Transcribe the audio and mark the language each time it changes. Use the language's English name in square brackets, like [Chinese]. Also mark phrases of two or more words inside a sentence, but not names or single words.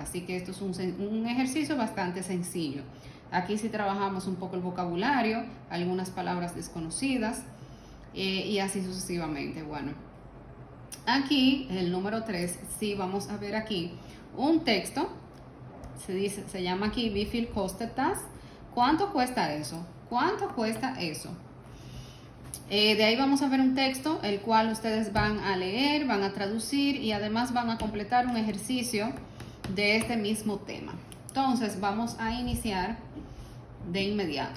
[Spanish] Así que esto es un ejercicio bastante sencillo. Aquí sí trabajamos un poco el vocabulario, algunas palabras desconocidas y así sucesivamente. Bueno, aquí el número 3, sí vamos a ver aquí un texto. Se llama aquí [German] Wie viel kostet das? [Spanish] ¿Cuánto cuesta eso? ¿Cuánto cuesta eso? De ahí vamos a ver un texto, el cual ustedes van a leer, van a traducir y además van a completar un ejercicio de este mismo tema. Entonces vamos a iniciar de inmediato.